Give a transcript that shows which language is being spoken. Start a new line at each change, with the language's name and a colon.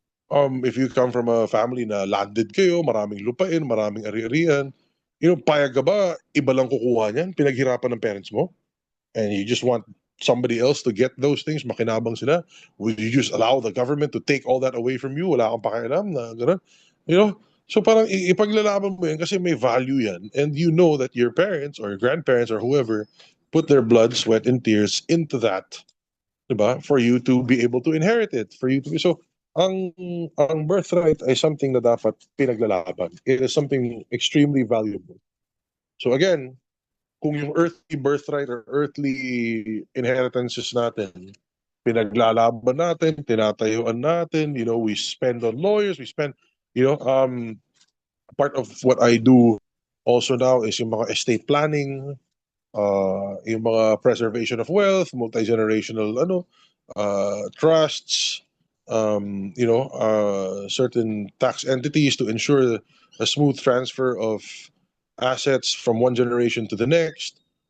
English: If you come from a family
Filipino: na landed kayo, maraming lupain, maraming ari-arian, payag ka ba, iba lang kukuha niyan, pinaghirapan ng parents mo,
English: and you just want somebody else to get those things,
Filipino: makinabang sila,
English: would you just allow the government to take all that away from you?
Filipino: Wala kang pakialam na gano'n. So parang ipaglalaban mo yan kasi may value yan.
English: And you know that your parents or your grandparents or whoever put their blood, sweat, and tears into that, diba? For you to be able to inherit it.
Filipino: So, ang birthright ay something na dapat pinaglalaban.
English: It is something extremely valuable. So again,
Filipino: kung yung
English: earthly birthright or earthly inheritances
Filipino: natin, pinaglalaban natin, tinatayuan natin,
English: we spend on lawyers, we spend, part of what I do also now is
Filipino: yung mga
English: estate planning, yung mga preservation of wealth, multi-generational trusts, certain tax entities to ensure a smooth transfer of assets from one generation to the next.